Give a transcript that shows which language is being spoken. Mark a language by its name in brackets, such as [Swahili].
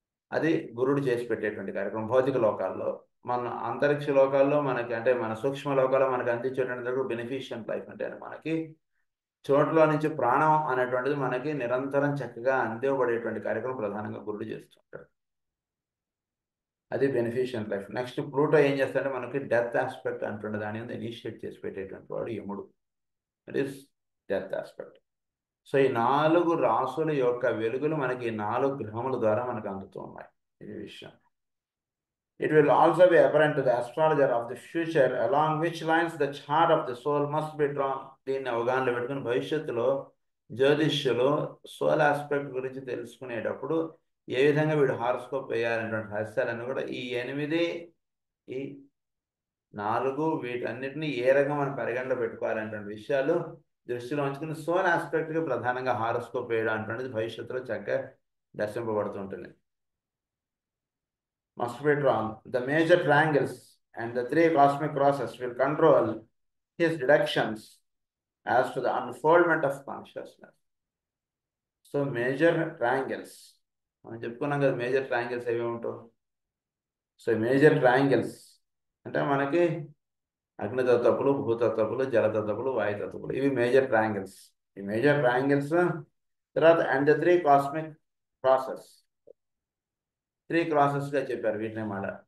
[Telugu] అది గురుడు చేసి పెట్టేటువంటి కార్యక్రమం. భౌతిక లోకాల్లో, మన అంతరిక్ష లోకాల్లో మనకి అంటే మన సూక్ష్మ లోకాల్లో మనకి అందించేటువంటి బెనిఫిషియంట్ లైఫ్ అంటే మనకి చోట్ల నుంచి ప్రాణం అనేటువంటిది మనకి నిరంతరం చక్కగా అందివ్వబడేటువంటి కార్యక్రమం ప్రధానంగా గురుడు చేస్తుంటాడు. అది బెనిఫిషియంట్ లైఫ్. నెక్స్ట్ ప్లూటో ఏం చేస్తాడంటే మనకి డెత్ ఆస్పెక్ట్ అంటుండే దాని మీద ఇనిషియేట్ చేసి పెట్టేటువంటి వాడు యముడు. [English] That is death aspect. [Telugu] So ఈ 4 రాసుల యొక్క వెలుగులు మనకి 4 గ్రహముల ద్వారా మనకు అందుతూ ఉన్నాయి. ఇది విషయం. [English] It will also be apparent to the astrologer of the future along which lines the chart of the soul must be drawn. [Telugu] దీన్ని అవగాహనలో పెట్టుకుని భవిష్యత్తులో జ్యోతిష్యులు సోల్ ఆస్పెక్ట్ గురించి తెలుసుకునేటప్పుడు ఏ విధంగా వీడు హారోస్కోప్ వేయాలనేటువంటి రహస్యాలను కూడా ఈ 8, ఈ 4 వీటన్నిటిని ఏ రకంగా మనం పరిగణలో పెట్టుకోవాలనేటువంటి విషయాలు దృష్టిలో ఉంచుకుని సోల్ ఆస్పెక్ట్కి ప్రధానంగా హారోస్కోప్ వేయడం అనేటువంటిది భవిష్యత్తులో చక్కగా దర్శింపబడుతుంటుంది. [English] Must be drawn. The major triangles and the 3 cosmic crosses will control his deductions as to the unfoldment of consciousness. So major triangles, [Telugu] మనం చెప్పుకున్నాం కదా మేజర్ ట్రయాంగిల్స్ ఏవి ఉంటావు. సో మేజర్ ట్రయాంగిల్స్ అంటే మనకి అగ్నితత్వపులు, భూతత్వపులు, జలతత్వపులు, వాయుతత్వపులు, ఇవి మేజర్ ట్రయాంగిల్స్. ఈ మేజర్ ట్రయాంగిల్స్ తర్వాత [English] and 3 cosmic crosses, [Telugu] 3 క్రాసెస్గా చెప్పారు వీటిని మాట.